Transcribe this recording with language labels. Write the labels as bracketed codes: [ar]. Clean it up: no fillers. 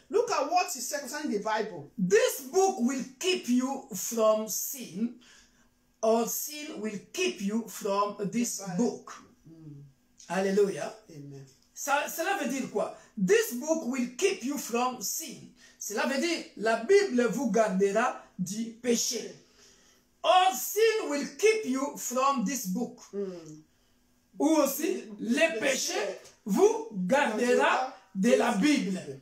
[en] Look at what he said concerning the Bible. This book will keep you from sin, or sin will keep you from this book. Alléluia. Amen. [fr] Cela veut dire quoi? [en] This book will keep you from sin. [fr] Cela veut dire, la Bible vous gardera du péché. [en] Or sin will keep you from this book. [fr] Ou aussi, le péché vous gardera de la Bible.